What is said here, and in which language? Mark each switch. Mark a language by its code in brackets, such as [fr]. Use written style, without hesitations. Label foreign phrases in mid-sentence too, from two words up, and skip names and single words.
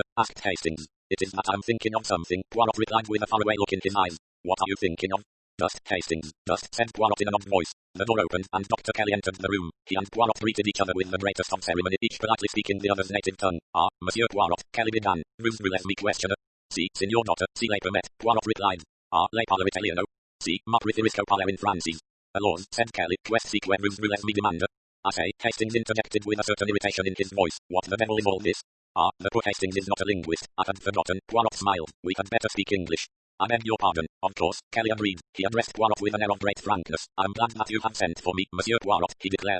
[en] Asked Hastings. It is that I'm thinking of something, Poirot replied with a faraway look in his eyes. What are you thinking of? Dust, Hastings, dust, said Poirot in an odd voice. The door opened, and Dr. Kelly entered the room. He and Poirot greeted each other with the greatest of ceremony, each politely speaking the other's native tongue. Ah, Monsieur Poirot, Kelly began. [fr] Vous voulez me questioner? [it] Si, signor Dotter, si lei permet, [en] Poirot replied. [it] Ah, lei parla italiano? Si, ma preferisco parlare in francese. [fr] Alors, [en] said Kelly, [fr] quest que vous voulez me demander? [en] I say, Hastings interjected with a certain irritation in his voice. What the devil is all this? Ah, the poor Hastings is not a linguist. I had forgotten. Poirot smiled. We had better speak English. I beg your pardon. Of course, Kelly agreed. He addressed Poirot with an air of great frankness. I'm glad that you have sent for me, Monsieur Poirot, he declared.